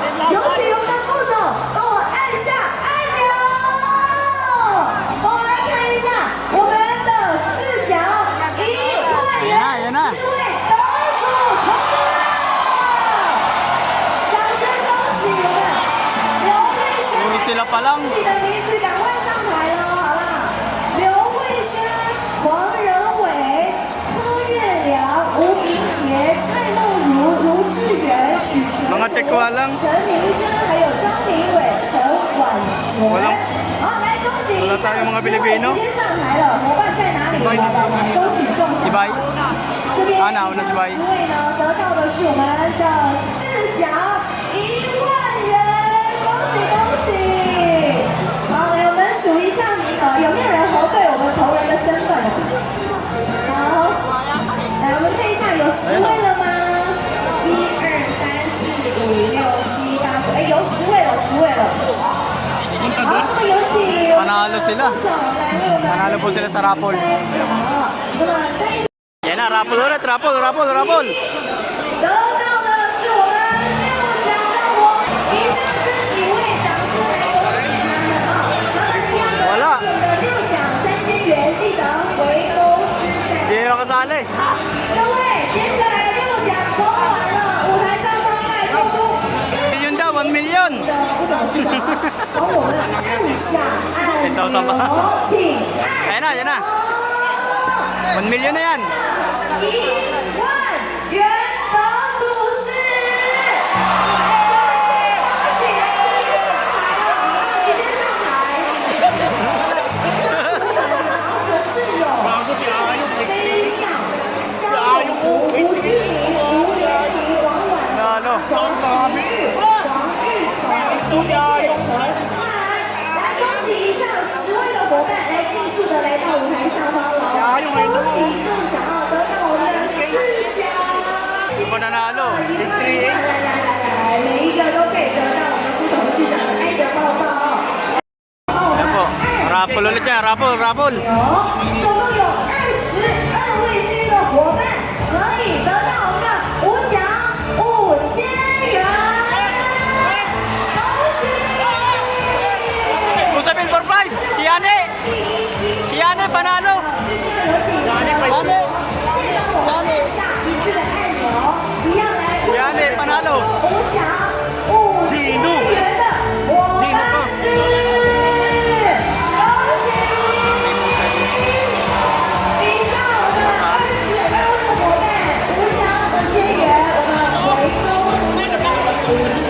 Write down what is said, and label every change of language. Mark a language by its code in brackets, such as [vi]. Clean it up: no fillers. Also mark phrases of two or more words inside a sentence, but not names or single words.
[zh] 有请我们的副总帮我按下按钮，帮我来看一下我们的4奖1万元10位得主成功了，掌声恭喜我们刘慧轩。 [tl] Puro sila pa lang. [zh] 你的名字赶快上台了，好啦！刘慧轩、黄仁伟、柯月良、吴莹洁、蔡梦如、卢志远、许纯 [tl] Mga tsekwa lang. [zh] 陈明真，还有张明伟、陈婉璇。 [tl] Walang- [zh] 好，来恭喜以 [tl] Wala [zh] 上 [tl] tayong mga [zh] 10位 [tl] Pilipino. [zh] 直接上台了，伙伴在哪里？伙伴们，恭喜中奖。 [tl] Si Bay. [zh] 这边啊哪有那是歪 10位呢，得到的是我们的4奖1万元，恭喜恭喜！好，来我们数一下名额，有没有人核对我们同仁的身份？好，来我们看一下，有10位了吗？1、2、3、4、5、6、7、8、9，哎，有10位了，10位了。好，那么有请 [tl] Panalo sila. [zh] 来为我们 [tl] Panalo po sila sa raffle. [zh] 那么在 [tl] Yan na, raffle ulit, raffle, raffle, raffle. [zh] 得到的是我们6奖的我们，以上这几位掌声来恭喜他们啊！他们一样的我们的6奖3000元，记得回公司再。 [tl] Hindi ako kasali. [zh] 好，各位，接下来6奖抽完了，舞台上方来抽出 [tl] Million daw, 1 million. [zh] 的不董事长啊，帮我们按下按钮，请按。 [tl] Yan na, yan na. 1 million na yan. [zh] 1 万元得主是，恭喜恭喜！来，直接上台了，直接上台。张福涵、陈志勇、飞妙、肖永福、吴居明、吴连平、王婉 [tl] Panalo. [zh] 黄明玉、黄玉成、金谢纯、汉安，来恭喜以上10位的伙伴，来尽速的来到舞台上方了。恭喜中奖啊，得到我们的4奖。 [tl] Panalo. [zh] 来，每一个都可以得到我们不同市长的爱的抱抱哦。 [tl] Yan po. Raffle ulit yan, raffle, raffle. [zh] 总共有22位幸运的伙伴可以得到我们的5奖5000元，恭喜！ [tl] Usapin for 5. Si Ane. Si Ane, panalo. [zh] 这是有请再帮我们按下一次的按钮，一样来为我们 [tl] Panalo. [zh] 5奖5000元的伙伴是，恭喜！以上我们22位的伙伴5奖5000元，我们回公司5奖。